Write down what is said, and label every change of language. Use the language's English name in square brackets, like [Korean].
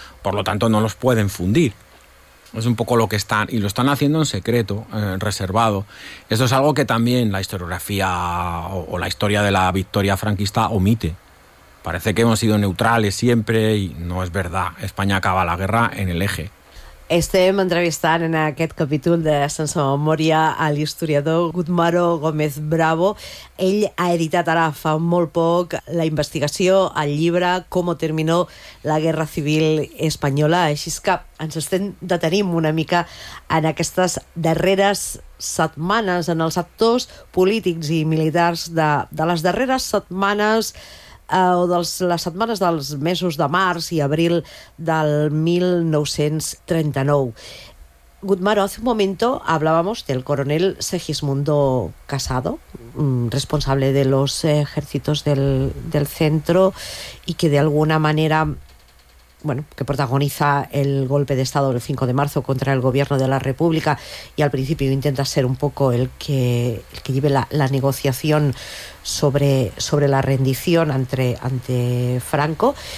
[Spanish] Por lo tanto, no los pueden fundir. Es un poco lo que están, y lo están haciendo en secreto, reservado. Esto es algo que también la historiografía o la historia de la victoria franquista omite. Parece que hemos sido neutrales siempre, y no es verdad. España acaba la guerra en el Eje. [Catalan] Estem entrevistant en aquest capítol de Sense Memòria a l'historiador Gutmaro Gómez Bravo. Ell ha editat ara fa molt poc la investigació, el llibre Cómo terminó la Guerra Civil Española. Així que ens estem detenint una mica en aquestes darreres setmanes, en els actors polítics i militars de les darreres setmanes o de les setmanes dels mesos de març i abril del 1939. [Spanish] Gutmaro, hace un momento hablábamos del coronel Segismundo Casado, responsable de los ejércitos del centro, y que de alguna manera, bueno, que protagoniza el golpe de Estado del 5 de marzo contra el gobierno de la República, y al principio intenta ser un poco el que lleve la negociación sobre la rendición ante Franco.